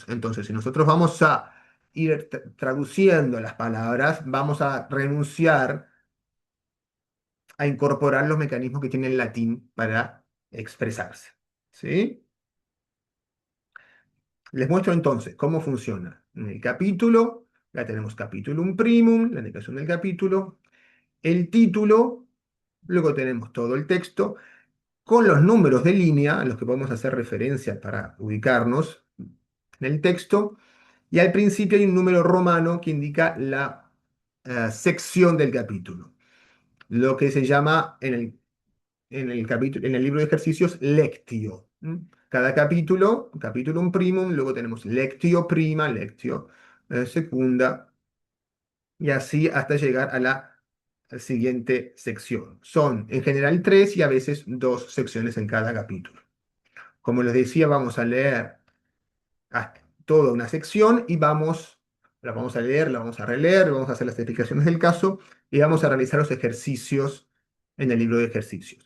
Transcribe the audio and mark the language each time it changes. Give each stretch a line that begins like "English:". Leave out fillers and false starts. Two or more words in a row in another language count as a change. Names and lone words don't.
Spanish: Entonces, si nosotros vamos a ir traduciendo las palabras, vamos a renunciar a incorporar los mecanismos que tiene el latín para expresarse. ¿Sí? Les muestro entonces cómo funciona. En el capítulo, ya tenemos
Latin: capitulum primum,
Spanish: la indicación del capítulo, el título, luego tenemos todo el texto, con los números de línea a los que podemos hacer referencia para ubicarnos en el texto, y al principio hay un número romano que indica la sección del capítulo, lo que se llama en el libro de ejercicios lectio. Cada capítulo,
Latin: capitulum primum,
Spanish: luego tenemos
Latin: lectio prima, lectio secunda,
Spanish: y así hasta llegar a la siguiente sección. Son en general tres y a veces dos secciones en cada capítulo. Como les decía, vamos a leer toda una sección y la vamos a leer, la vamos a releer, vamos a hacer las explicaciones del caso y vamos a realizar los ejercicios en el libro de ejercicios.